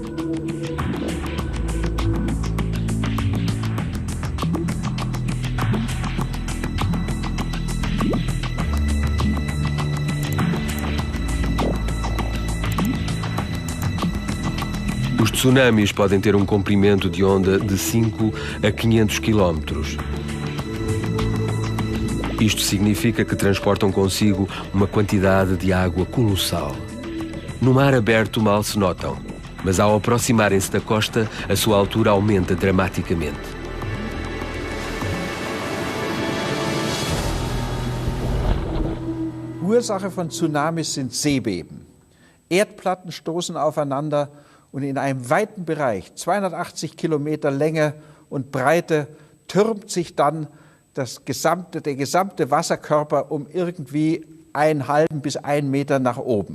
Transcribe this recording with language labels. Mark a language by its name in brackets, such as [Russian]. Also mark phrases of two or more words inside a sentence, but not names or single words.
[Portuguese] Os tsunamis podem ter um comprimento de onda de 5 a 500 km. Isto significa que transportam consigo uma quantidade de água colossal. No mar aberto mal se notam, mas ao aproximarem-se da costa, a sua altura aumenta dramaticamente. [German] Ursache von Tsunamis sind Seebeben. Erdplatten stoßen aufeinander und in einem weiten Bereich, 280 Kilometer Länge und Breite, türmt sich dann der gesamte Wasserkörper um irgendwie 1,5 bis 1 Meter nach oben.